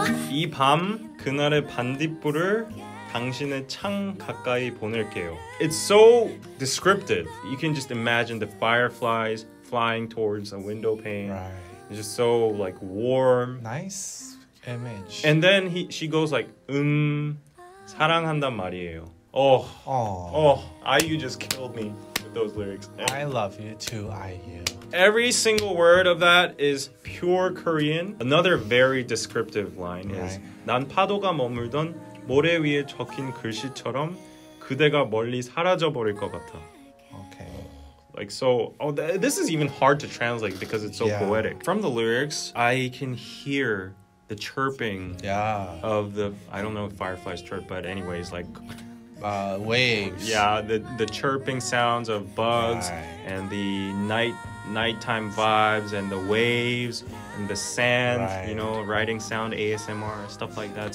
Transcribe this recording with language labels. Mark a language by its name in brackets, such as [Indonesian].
[Korean] 이 밤 그날의 반딧불을 당신의 창 가까이 보낼게요. [English] It's so descriptive. You can just imagine the fireflies flying towards a window pane. Right. It's just so like warm. Nice image. And then she goes like [Korean] 사랑한단 말이에요. [English] Oh, IU just killed me with those lyrics. I love you too, IU. Every single word of that is pure Korean. Another very descriptive line is [Korean] 난 파도가 머물던 모래 위에 적힌 글씨처럼 그대가 멀리 사라져 버릴 것 같아. [English] Okay. Like so, this is even hard to translate because it's so poetic. From the lyrics, I can hear the chirping of the, I don't know if fireflies chirp, but anyways, like waves. yeah, the chirping sounds of bugs and the nighttime vibes and the waves and the sand, you know, writing sound, ASMR, stuff like that.